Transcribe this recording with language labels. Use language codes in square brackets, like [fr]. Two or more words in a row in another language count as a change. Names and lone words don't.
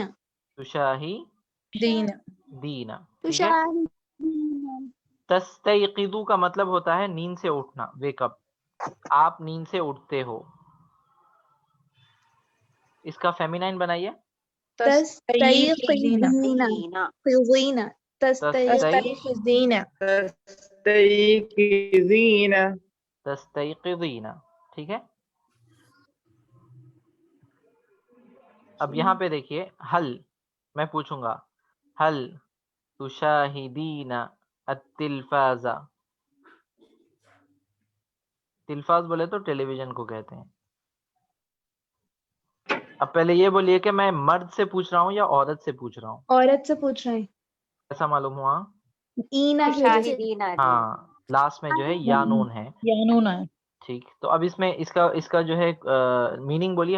[ur] تشاہدین. ٹھیک ہے. [ar] تشاہدین [ur] تستیقظو کا مطلب ہوتا ہے نیند سے اٹھنا, [en] wake up. [ur] آپ نیند سے اٹھتے ہو. اس کا فیمینائن بنائیے. [ar] تستیقظین. دینا قضین. تستیقظین. تستيقظين تستیقظین. [ur] ٹھیک ہے, اب یہاں پہ دیکھیے حل, میں پوچھوں گا حل [ar] تشاہدین التلفاز. [ur] تلفاز بولے تو ٹیلی ویژن کو کہتے ہیں. اب پہلے یہ بولیے کہ میں مرد سے پوچھ رہا ہوں یا عورت سے پوچھ رہا ہوں؟ عورت سے پوچھ رہے ہیں. ایسا معلوم ہوا؟ اینا کی وجہ سے. [ar] تشاہدین [ur] ہاں, لاسٹ میں جو ہے یا نون ہے. ٹھیک, تو اب اس میں اس کا جو ہے میننگ بولیے.